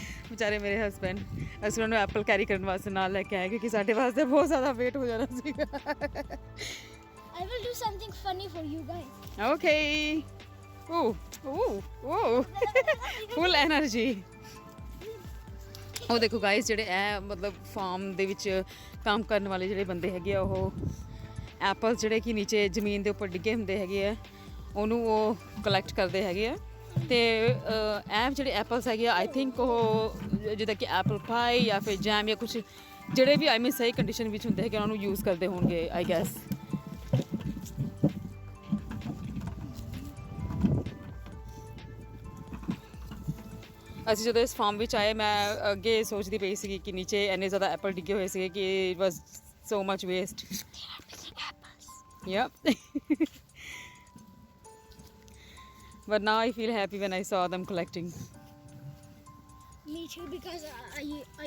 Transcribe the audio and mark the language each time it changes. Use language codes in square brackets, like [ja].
[pa] ਵਿਚਾਰੇ ਮੇਰੇ ਹਸਬੈਂਡ ਅਸੀਂ ਉਹਨਾਂ ਨੂੰ ਐਪਲ ਕੈਰੀ ਕਰਨ ਵਾਸਤੇ ਨਾਲ ਲੈ ਕੇ ਆਏ ਕਿਉਂਕਿ ਸਾਡੇ ਵਾਸਤੇ ਬਹੁਤ ਜ਼ਿਆਦਾ ਵੇਟ ਹੋ ਜਾਣਾ ਸੀਗਾ [en] I will do something funny for you guys. Okay. Ooh, ooh. Full energy. [pa] ਉਹ ਦੇਖੋ ਗਾਇਸ ਜਿਹੜੇ ਇਹ ਮਤਲਬ ਫਾਰਮ ਦੇ ਵਿੱਚ ਕੰਮ ਕਰਨ ਵਾਲੇ ਜਿਹੜੇ ਬੰਦੇ ਹੈਗੇ ਆ ਉਹ ਐਪਲ ਜਿਹੜੇ ਕਿ ਨੀਚੇ ਜ਼ਮੀਨ ਦੇ ਉੱਪਰ ਡਿੱਗੇ ਹੁੰਦੇ ਹੈਗੇ ਆ ਉਹਨੂੰ ਉਹ ਕਲੈਕਟ ਕਰਦੇ ਹੈਗੇ ਆ ਤੇ ਇਹ ਜਿਹੜੇ ਐਪਲਸ ਹੈਗੇ ਆ ਆਈ ਥਿੰਕ ਉਹ ਜਿੱਦਾਂ ਕਿ ਐਪਲ ਪਾਈ ਜਾਂ ਫਿਰ ਜੈਮ ਜਾਂ ਕੁਝ ਜਿਹੜੇ ਵੀ ਆਈ ਮੀਨ ਸਹੀ ਕੰਡੀਸ਼ਨ ਵਿੱਚ ਹੁੰਦੇ ਹੈਗੇ ਉਹਨਾਂ ਨੂੰ ਯੂਜ਼ ਕਰਦੇ ਹੋਣਗੇ ਆਈ ਗੈਸ ਅਸੀਂ ਜਦੋਂ ਇਸ ਫਾਰਮ ਵਿੱਚ ਆਏ ਮੈਂ ਅੱਗੇ ਸੋਚਦੀ ਪਈ ਸੀਗੀ ਕਿ ਨੀਚੇ ਇੰਨੇ ਜ਼ਿਆਦਾ ਐਪਲ ਡਿੱਗੇ ਹੋਏ ਸੀਗੇ ਕਿ [en] It was so much waste yup but now I feel happy when I saw them collecting. Me too, because I